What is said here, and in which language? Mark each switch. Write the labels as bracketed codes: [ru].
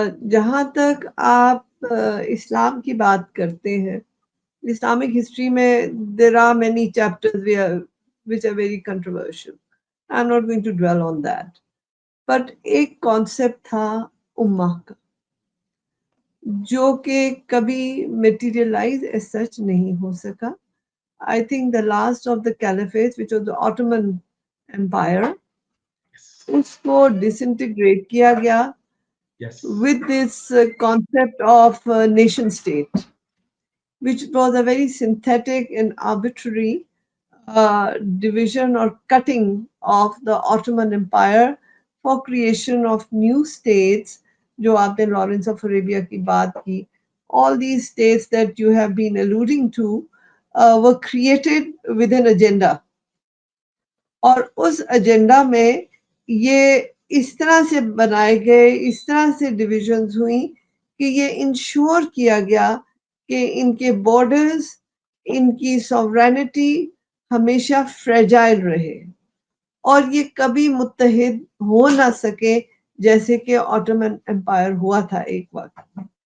[ur] جہاں تک آپ اسلام کی بات کرتے ہیں، اسلامک ہسٹری میں [en] there are many chapters which are very controversial. I'm not going to dwell on that. But [ur] ایک کانسیپٹ تھا امہ کا، جو کہ کبھی [en] materialise as such [ur] نہیں ہو سکا. [en] I think the last of the caliphate, which was the Ottoman Empire, [ur] اس کو [en] disintegrate کیا گیا with this concept of nation state, which was a very synthetic and arbitrary division or cutting of the Ottoman Empire for creation of new states. [ur] جو آپ نے Lawrence of Arabia کی بات کی، [en] all these states that you have been alluding to were created with an agenda. [ur] اور اس agenda میں یہ اس طرح سے بنائے گئے، اس طرح سے ڈویژنز ہوئیں کہ یہ انشور کیا گیا کہ ان کے بارڈرز، ان کی سوورینٹی ہمیشہ فریجائل رہے، اور یہ کبھی متحد ہو نہ سکے جیسے کہ آٹومن امپائر ہوا تھا ایک وقت.